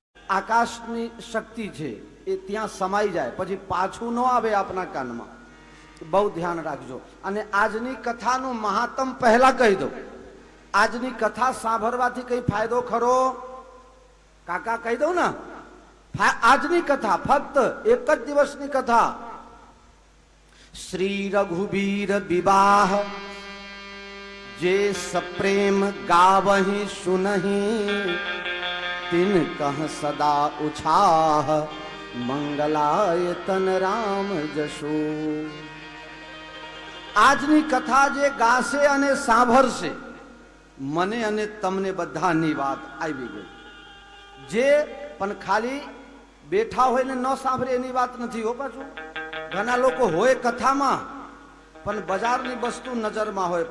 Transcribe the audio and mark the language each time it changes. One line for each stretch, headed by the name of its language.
Gujarati: આકાશની શક્તિ છે એ ત્યાં સમાઈ જાય પછી પાછું ન આવે આપના કાનમાં. બહુ ધ્યાન રાખજો. અને આજની કથાનું મહાત્મ પહેલા કહી દો. આજની કથા સાંભળવાથી કઈ ફાયદો ખરો? કાકા કહી દઉં ને, આજની કથા ફક્ત એક જ દિવસની કથા.
Awadhi: શ્રી રઘુબીર વિવાહ જે સપ્રેમ ગાવહી સુનહી, तिन कह सदा उछाह मंगलाय तन राम जशो.
Gujarati: આજની કથા જે ગાશે અને સાંભળશે, મને અને તમને બધાની વાત આવી ગઈ. જે પણ ખાલી બેઠા હોય ને ન સાંભળે એની વાત નથી હો. પાછું ઘણા લોકો હોય કથામાં પણ બજારની વસ્તુ નજરમાં હોય.